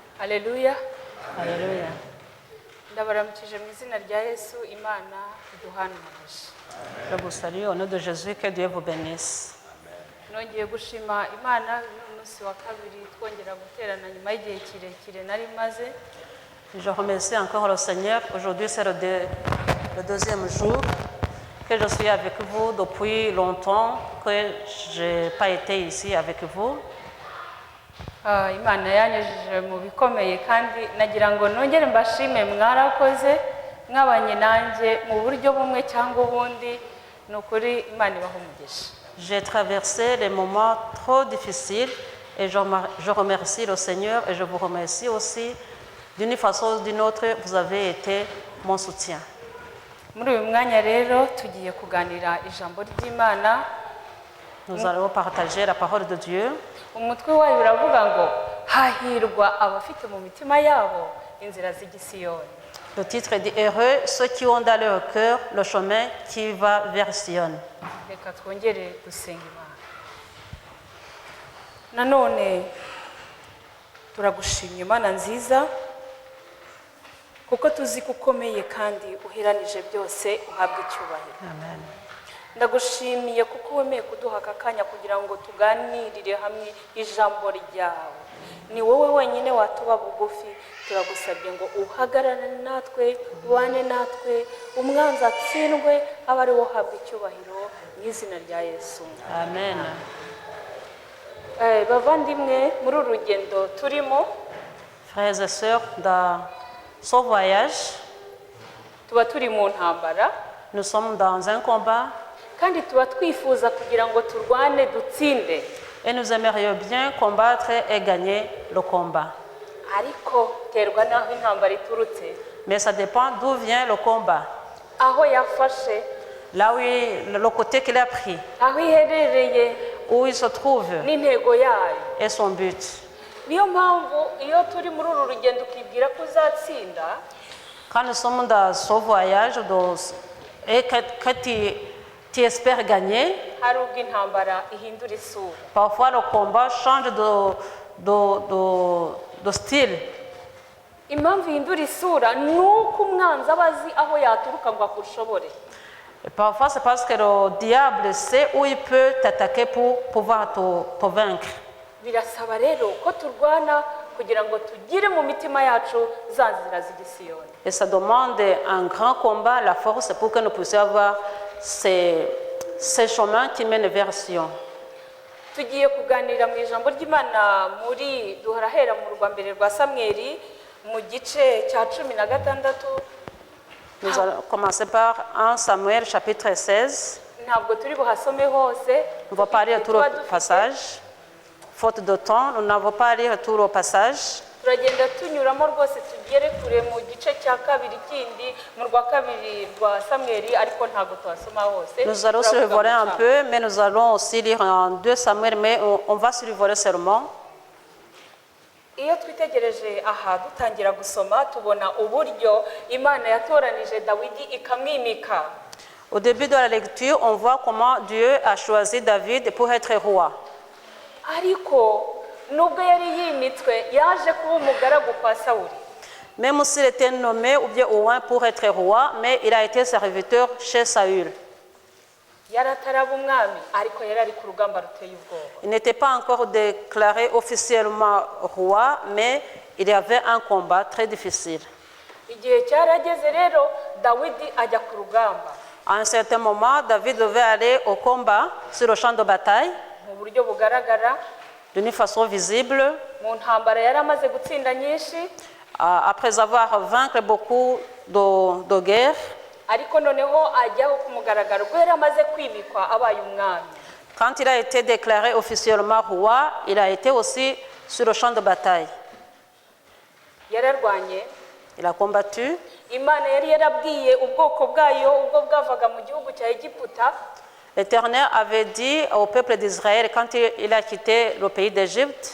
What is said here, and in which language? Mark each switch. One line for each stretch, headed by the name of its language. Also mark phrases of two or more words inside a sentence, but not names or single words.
French: Alléluia. Alléluia.
Kinyarwanda: Ndabaramukije mu izina rya Yesu, Imana iduhane umugisha.
French: Je vous salue au nom de Jésus, que Dieu vous bénisse.
Kinyarwanda: Nongeye gushima Imana n'umunsi wa kabiri twongera guterana nyuma y'igihe kirekire nari maze.
French: Je remercie encore le Seigneur. Aujourd'hui, c'est le deuxième jour que je suis avec vous depuis longtemps, que je n'ai pas été ici avec vous.
Kinyarwanda: Imana yanyujije mu bikomeye kandi nagira ngo nongere mbashime mwarakoze mwabanye nanjye mu buryo bumwe cyangwa ubundi, ni ukuri Imana ibaha umugisha.
French: J'ai traversé des moments trop difficiles et je remercie le Seigneur et je vous remercie aussi. D'une façon ou d'une autre, vous avez été mon soutien.
Kinyarwanda: Muri uyu mwanya rero tugiye kuganira ijambo ry'Imana.
French: Nous allons partager la parole de Dieu.
Kinyarwanda: Umutwe wayo uravuga ngo hahirwa abafite mu mitima yabo inzira z'igisiyoni.
French: Le titre dit Heureux ceux qui ont dans leur cœur le chemin qui va vers Sion.
Kinyarwanda: Reka twongere gusenga Imana. Nanone turagushimye Imana nziza, kuko tuzi ko ukomeye kandi uheranije byose, uhabwa icyubahiro. Amen. Ndagushimiye kuko wemeye kuduha aka kanya kugira ngo tuganirire hamwe ijambo ryawe. Ni wowe wenyine watuba bugufi, turagusabye ngo uhagarare natwe, ubane natwe, umwanzi atsindwe, abe ari wo uhabwa icyubahiro mu izina rya Yesu. Amen. Bavandimwe, muri uru rugendo turimo,
French: Frères et sœurs, dans ce voyage,
Kinyarwanda: tuba turi mu ntambara
French: nous sommes dans un combat
Kinyarwanda: kandi tuba twifuza kugira ngo turwane dutsinde.
French: et nous aimerions bien combattre et gagner le combat.
Kinyarwanda: Ariko terwa n'aho intambara iturutse,
French: Mais ça dépend d'où vient le combat.
Kinyarwanda: aho yafashe,
French: Là où le côté qu'il a pris,
Kinyarwanda: aho iherereye
French: où il se trouve
Kinyarwanda: n'intego yayo.
French: et son but.
Kinyarwanda: Niyo mpamvu iyo turi muri uru rugendo ukibwira ko uzatsinda,
French: Quand nous sommes dans ce voyage et que tu espères gagner,
Kinyarwanda: hari ubwo intambara ihindura isura.
French: parfois le combat change de style.
Kinyarwanda: Impamvu ihindura isura ni uko umwanzi aba azi aho yaturuka ngo akushobore.
French: Et parfois c'est parce que le diable sait où il peut t'attaquer pour pouvoir te vaincre.
Kinyarwanda: Birasaba rero ko turwana kugira ngo tugire mu mitima yacu za nzira z'igisiyoni.
French: Et ça demande un grand combat, la force, pour que nous puissions avoir ces chemins qui mènent vers Sion.
Kinyarwanda: Tugiye kuganira mu ijambo ry'Imana muri duharahera mu rwa mbere rwa Samweli mu gice cya 16.
French: Nous allons commencer par 1 Samuel chapitre 16.
Kinyarwanda: Ntabwo turi buhasome hose.
French: On va pas lire tout le passage. Faute de temps, nous n'avons pas lire tout le passage.
Kinyarwanda: Turagenda tunyuramo rwose tugere kure mu gice cya kabiri kindi mu rwa kabiri rwa Samweli, ariko ntabwo tuhasoma hose.
French: Nous allons survoler un peu, mais nous allons aussi lire en 2 Samuel, mais on va survoler seulement.
Kinyarwanda: Iyo twitegereje aha dutangira gusoma tubona uburyo Imana yatoranije Dawidi ikamwimika.
French: Au début de la lecture, on voit comment Dieu a choisi David pour être roi.
Kinyarwanda: Ariko nubwo yari yimitswe yaje kuba umugaragu kwa Sawuli.
French: Même s'il était nommé ou bien au loin pour être roi, mais il a été serviteur chez Saül.
Kinyarwanda: Yarataraba umwami ariko yari ari ku rugamba ruteye ubwoba.
French: Il n'était pas encore déclaré officiellement roi, mais il y avait un combat très difficile.
Kinyarwanda: Igihe cyarageze rero Dawidi ajya ku rugamba.
French: À un certain moment, David devait aller au combat sur le champ de bataille
Kinyarwanda: Mu buryo bugaragara,
French: d'une façon visible,
Kinyarwanda: mu ntambara yari amaze gutsinda nyinshi,
French: après avoir vaincu beaucoup de guerres.
Kinyarwanda: ariko noneho ajyaho ku mugaragaro ko yari amaze kwimikwa abaye umwami.
French: Quand il a été déclaré officiellement roi, il a été aussi sur le champ de bataille.
Kinyarwanda: Yararwanye.
French: Il a combattu.
Kinyarwanda: Imana yari yarabwiye ubwoko bwayo ubwo bwavaga mu gihugu cya Egiputa.
French: L'Éternel avait dit au peuple d'Israël quand il a quitté le pays d'Égypte.